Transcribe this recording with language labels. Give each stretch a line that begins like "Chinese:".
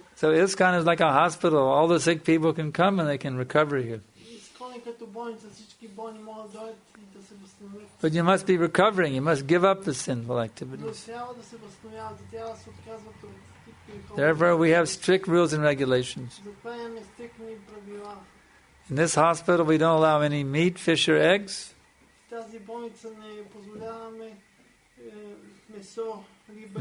English: So ISKCON is like a hospital. All the sick people can come and they can recover here.
Bulgarian: Изкон е като болница, всички болни могат да дойдат и да се възстановят.
English: But you must be recovering. You must give up the sinful activities.
Bulgarian: трябва да се възстановяват и трябва да се отказват от
English: Therefore, we have strict rules and regulations.
Bulgarian: затова имаме стрикни правила.
English: In this hospital, we don't allow any meat, fish, or eggs.
Bulgarian: В тази болница не позволяваме месо, риба,